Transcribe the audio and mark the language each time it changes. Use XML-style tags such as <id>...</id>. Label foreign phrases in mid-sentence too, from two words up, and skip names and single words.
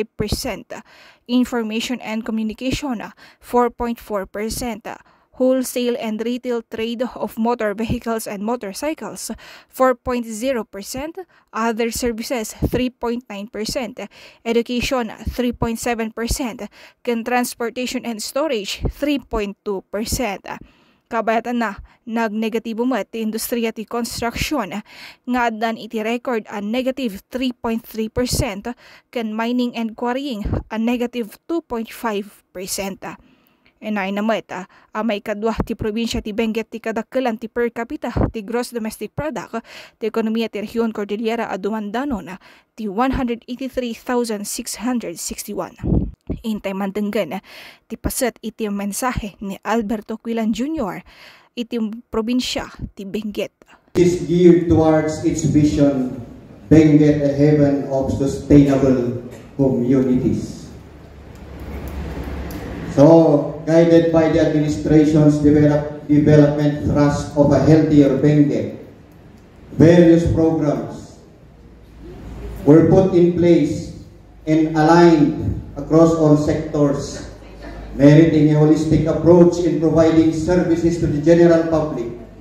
<en>information and communication 4.4%, wholesale and retail trade of motor vehicles and motorcycles 4.0%, other services 3.9%, education 3.7%, ken transportation and storage 3.2%.</en> <ilo>Kabayatan na nagnegatibo met ti industriya ti construction nga addan iti record a negative 3.3%, ken</ilo> <en>mining and quarrying</en> <ilo>a negative 2.5%. Enay namet may kadwa ti probinsya ti Benguet ti kadakkelan ti per capita ti</ilo> <en>gross domestic product</en> <ilo>ti ekonomiya ti Rehiyon Cordillera a dumandanon ti 183,661. Intay mantenggan ti paset iti mensahe ni Alberto Quilan Jr. iti probinsya ti Benguet.</ilo> <en>Is geared towards its vision, Benguet a haven of sustainable communities. So, guided by the administration's development thrust of a healthier Benguet, various programs were put in place and aligned across all sectors, meriting a holistic approach in providing services to the general public.</en>